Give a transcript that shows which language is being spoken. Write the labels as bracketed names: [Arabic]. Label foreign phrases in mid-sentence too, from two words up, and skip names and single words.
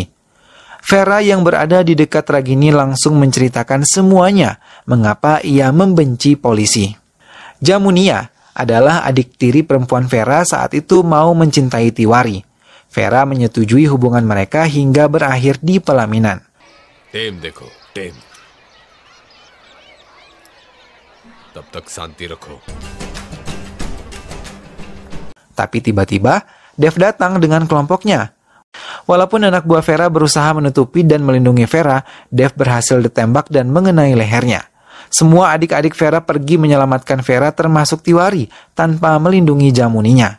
[Indonesian] Vera yang berada di dekat Ragini langsung menceritakan semuanya mengapa ia membenci polisi. Jamunia adalah adik tiri perempuan Vera saat itu mau mencintai Tiwari. Vera menyetujui hubungan mereka hingga berakhir di pelaminan. [Hindi] देखो टेम तब तक शांति रखो. [Indonesian] Tapi tiba-tiba, Dev datang dengan kelompoknya. Walaupun anak buah Vera berusaha menutupi dan melindungi Vera, Dev berhasil ditembak dan mengenai lehernya. Semua adik-adik Vera pergi menyelamatkan Vera termasuk Tiwari tanpa melindungi Jamuninya.